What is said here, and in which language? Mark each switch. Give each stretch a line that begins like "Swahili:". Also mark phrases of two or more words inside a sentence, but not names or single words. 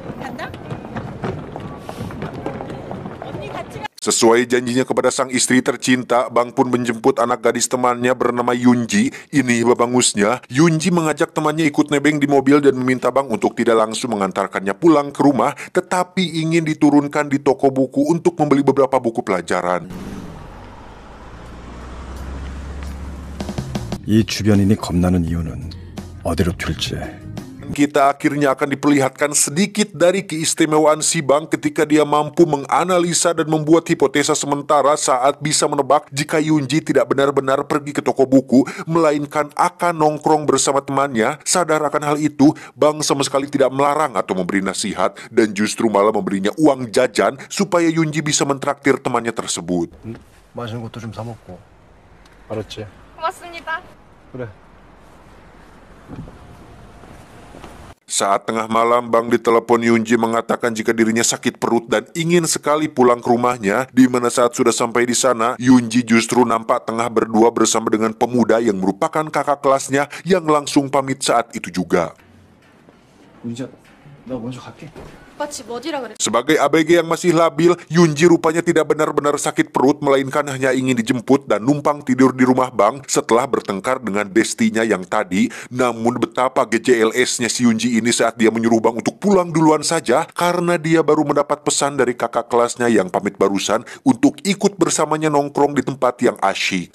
Indonesian: Sesuai janjinya kepada sang istri tercinta, Bang pun menjemput anak gadis temannya bernama Yunji. Ini babangusnya, Yunji mengajak temannya ikut nebeng di mobil dan meminta Bang untuk tidak langsung mengantarkannya pulang ke rumah, tetapi ingin diturunkan di toko buku untuk membeli beberapa buku pelajaran.
Korean: 이 주변인이 겁나는 이유는 어디로 튈지.
Indonesian: Kita akhirnya akan diperlihatkan sedikit dari keistimewaan si Bang ketika dia mampu menganalisa dan membuat hipotesa sementara saat bisa menebak jika Yunji tidak benar-benar pergi ke toko buku, melainkan akan nongkrong bersama temannya. Sadar akan hal itu, Bang sama sekali tidak melarang atau memberi nasihat, dan justru malah memberinya uang jajan supaya Yunji bisa mentraktir temannya tersebut.
Korean: 맛있는 것도 좀 사 먹고. 알았지? 고맙습니다. 그래.
Indonesian: Saat tengah malam, Bang ditelepon Yunji mengatakan jika dirinya sakit perut dan ingin sekali pulang ke rumahnya. Di mana saat sudah sampai di sana, Yunji justru nampak tengah berdua bersama dengan pemuda yang merupakan kakak kelasnya yang langsung pamit saat itu juga.
Korean: 윤지야, 나 먼저 갈게. 오빠 집 어디라 그래?
Indonesian: Sebagai ABG yang masih labil, Yunji rupanya tidak benar-benar sakit perut, melainkan hanya ingin dijemput dan numpang tidur di rumah Bang setelah bertengkar dengan bestinya yang tadi. Namun betapa GJLS-nya si Yunji ini saat dia menyuruh Bang untuk pulang duluan saja, karena dia baru mendapat pesan dari kakak kelasnya yang pamit barusan untuk ikut bersamanya nongkrong di tempat yang asyik.